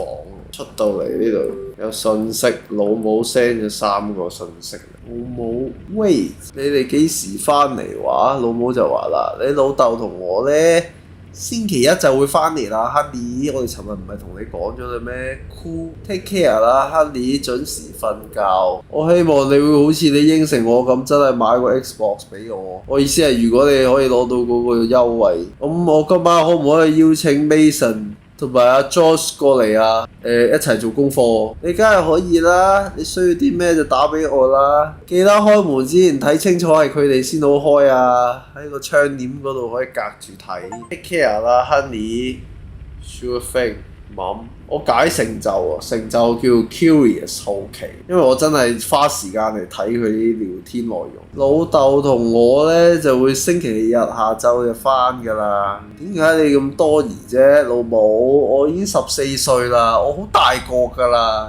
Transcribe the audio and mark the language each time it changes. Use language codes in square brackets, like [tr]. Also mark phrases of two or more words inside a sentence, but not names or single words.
[yue] 出到嚟呢度有信息，老母 send 咗3個信息。老母 wait， 你哋幾時翻嚟話？老母就話啦，你老豆同我呢，星期一就會翻嚟啦 ，Honey。我哋尋日唔係同你講咗啦咩 ？ [en] Cool take care [yue] 啦 ，Honey， 準時瞓覺。我希望你會好似你應承我咁，真係買個 Xbox 俾我。我意思係，如果你可以攞到嗰個優惠，咁我今晚可唔可以邀請 Mason同埋阿 Josh 過嚟啊？一齊做功課。你梗係可以啦，你需要啲咩就打俾我啦。記得開門之前睇清楚係佢哋先好開啊。喺個窗簾嗰度可以隔住睇。 [en] Take care [yue] 啦 ，Honey。 [en] Sure thing，Mom。 [yue] 我解成就啊，成就叫 Curious 好奇，因為我真係花時間嚟睇佢啲聊天內容。老豆同我呢就會星期日下晝就返㗎啦。點解你咁多疑啫，老母？我已經14歲啦，我好大個㗎啦。